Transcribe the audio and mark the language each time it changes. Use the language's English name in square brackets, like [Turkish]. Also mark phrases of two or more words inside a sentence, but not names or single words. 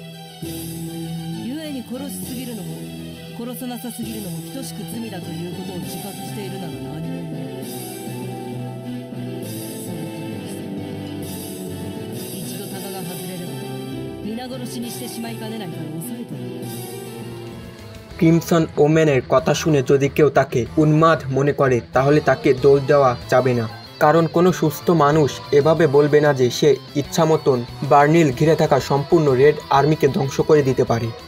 [Japanese] 故に殺しすぎるのも殺さなさすぎるのも等しく罪だということを自覚しているなら何もない。一度タガが外れれば皆殺しにしてしまいかねないから抑えている。 [Bangla] ক্রিমসন ওমেনের কথা শুনে যদি কেউ তাকে উন্মাদ মনে করে, তাহলে তাকে দোষ দেওয়া যাবে না, কারণ কোনো সুস্থ মানুষ এভাবে বলবে না যে সে ইচ্ছামতন বার্নিল ঘিরে থাকা সম্পূর্ণ রেড আর্মিকে ধ্বংস করে দিতে পারে।